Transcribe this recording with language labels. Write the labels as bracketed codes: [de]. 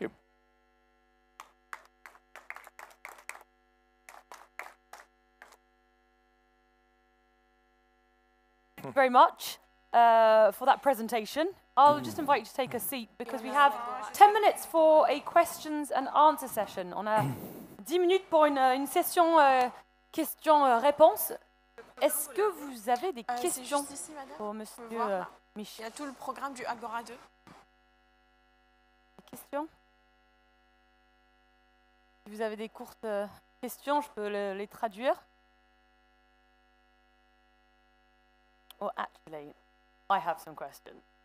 [en] Thank you very much for that presentation. I'll just invite you to take a seat because we have 10 minutes for a questions and answer session. [fr] On a 10 minutes pour une session questions-réponses. Est-ce que vous avez des questions ici, pour Monsieur Michel? Il y a tout le programme du Agora 2. Des questions? Si vous avez des courtes questions, je peux les traduire. [en] Oh, actually, I have some questions.